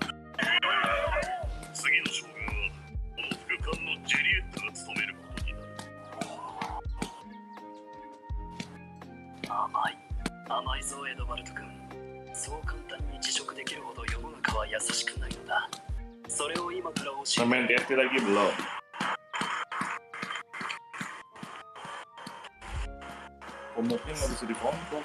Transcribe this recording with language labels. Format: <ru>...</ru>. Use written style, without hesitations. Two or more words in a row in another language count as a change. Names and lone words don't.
<ja>次の将軍はこの副官のジェリエットが務めることになる。甘いぞエドバルト君。そう簡単に辞職できるほど世の中は優しくないのだ。それを今から教えて。</ja> <id>Main TFT lagi belum? Komuknya nggak bisa dikontrol.</id>